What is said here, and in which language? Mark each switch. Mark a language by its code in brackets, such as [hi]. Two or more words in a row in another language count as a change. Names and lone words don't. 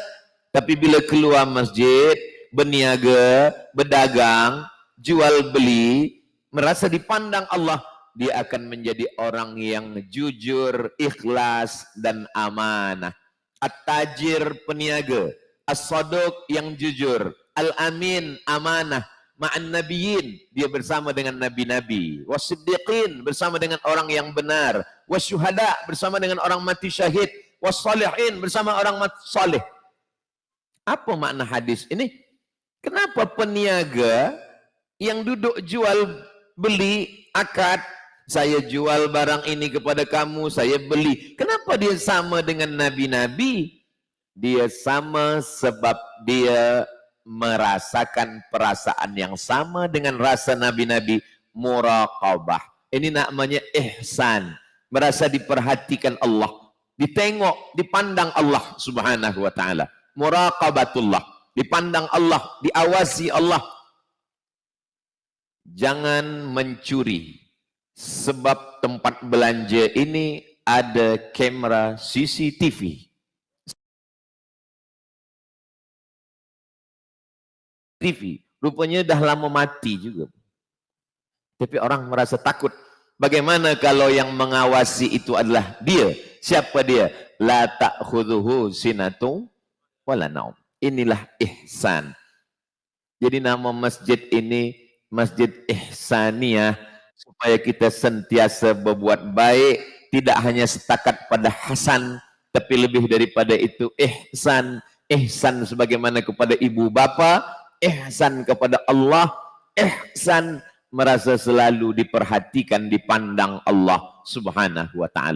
[ms] Tapi bila keluar masjid, berniaga, berdagang, jual beli, merasa dipandang Allah, dia akan menjadi orang yang jujur, ikhlas, dan amanah. At-tajir, peniaga. As-saduq, yang jujur. Al-amin, amanah. [ar] مع النبيين, [ms] dia bersama dengan nabi-nabi. Was-siddiqin, bersama dengan orang yang benar. Was-syuhada, bersama dengan orang mati syahid. Was-salihin, bersama orang mati salih. Apa makna hadis ini? Kenapa peniaga yang duduk jual beli akad, saya jual barang ini kepada kamu, saya beli. Kenapa dia sama dengan nabi-nabi? Dia sama sebab dia merasakan perasaan yang sama dengan rasa nabi-nabi, muraqabah. Ini namanya ihsan, merasa diperhatikan Allah, ditengok, dipandang [ar] الله سبحانه وتعالى. [ms] Muraqabatullah, dipandang Allah, diawasi Allah. Jangan mencuri, sebab tempat belanja ini ada kamera CCTV. TV, rupanya dah lama mati juga. Tapi orang merasa takut. Bagaimana kalau yang mengawasi itu adalah dia? Siapa dia? [ar] لا تأخذه سنة ولا نوم. [ms] Inilah ihsan. Jadi nama masjid ini Masjid Ihsaniyah, supaya kita sentiasa berbuat baik, tidak hanya setakat pada hasan, tapi lebih daripada itu ihsan. Ihsan sebagaimana kepada ibu bapa, ihsan kepada Allah, ihsan merasa selalu diperhatikan, dipandang [ar] الله سبحانه وتعالى.